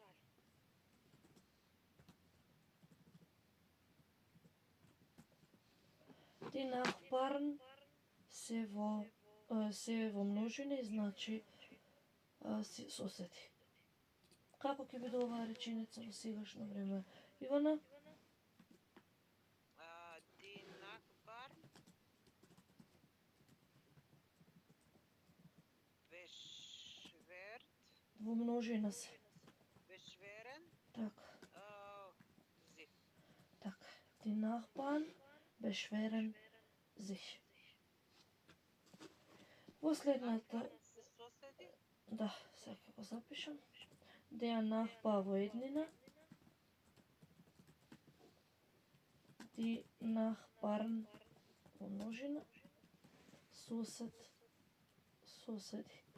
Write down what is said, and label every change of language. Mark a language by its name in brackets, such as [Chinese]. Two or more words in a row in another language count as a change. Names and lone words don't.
[German] Die Nachbarn [Macedonian] се во множина и значи соседи. Како ќе биде оваа реченица во сегашно време, Ивана? [German] Die Nachbarn beschwert, [Macedonian] Во множина се. [German] beschweren [Macedonian] Така. [German] sich. [Macedonian] Така. [German] Die Nachbarn beschweren sich. [Macedonian] Во следната... Се соседи. Да, сега го запишам. [German] der Nachbar [Macedonian] во еднина, [German] die Nachbarn [Macedonian] во множина, сосед, соседи.